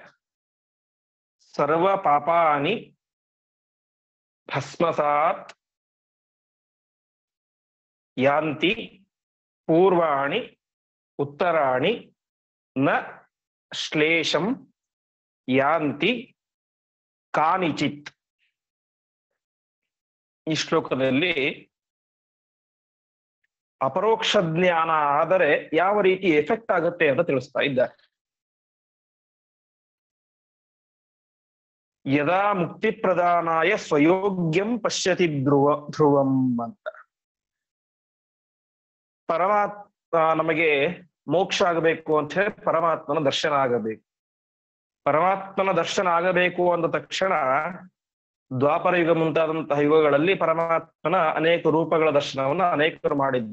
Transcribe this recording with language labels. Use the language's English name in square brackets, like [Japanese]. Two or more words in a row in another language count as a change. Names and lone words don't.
[Sanskrit] ಸರ್ವ ಪಾಪಾನಿ ಭಸ್ಮಸಾತ್ ಯಾಂತಿ ಪೂರ್ವಾಣಿ ಉತ್ತರಾಣಿ ನ ಶ್ಲೇಷಂ ಯಾಂತಿ ಕಾನಿಚಿತ್. [Kannada] ಈ ಶ್ಲೋಕದಲ್ಲಿ ಅಪರೋಕ್ಷ ಜ್ಞಾನ ಆದರೆ ಯಾವ ರೀತಿ ಎಫೆಕ್ಟ್ ಆಗುತ್ತೆ ಅಂತ ತಿಳಿಸ್ತಾ ಇದ್ದಾರೆ. [Sanskrit] ಯದಾ ಮುಕ್ತಿ ಪ್ರದಾನಾಯ ಸ್ವಯೋಗ್ಯಂ ಪಶ್ಯತಿ ಧ್ರುವಂ ಅಂತ. [Kannada] ಪರಮಾತ್ಮ ನಮಗೆ ಮೋಕ್ಷ ಆಗಬೇಕು ಅಂತ ಹೇಳಿ ಪರಮಾತ್ಮನ ದರ್ಶನ ಆಗಬೇಕು. ಪರಮಾತ್ಮನ ದರ್ಶನ ಆಗಬೇಕು ಅಂದ ತಕ್ಷಣ ದ್ವಾಪರ ಯುಗ ಮುಂತಾದಂತಹ ಯುಗಗಳಲ್ಲಿ ಪರಮಾತ್ಮನ ಅನೇಕ ರೂಪಗಳ ದರ್ಶನವನ್ನ ಅನೇಕರು ಮಾಡಿದ್ರು.